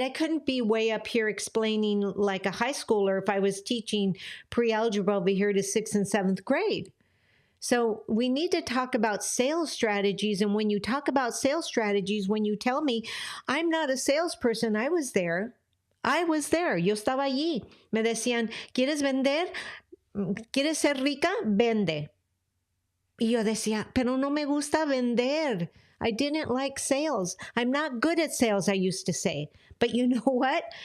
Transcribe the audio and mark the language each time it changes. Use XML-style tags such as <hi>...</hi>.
<en>I couldn't be way up here explaining like a high schooler if I was teaching pre-algebra over here to 6th and 7th grade. So we need to talk about sales strategies. And when you talk about sales strategies, when you tell me, I'm not a salesperson, I was there.</en> <es>Yo estaba allí. Me decían, ¿quieres vender? ¿Quieres ser rica? Vende. Y yo decía, pero no me gusta vender.</es> <en>I didn't like sales. I'm not good at sales, I used to say. But you know what?</en>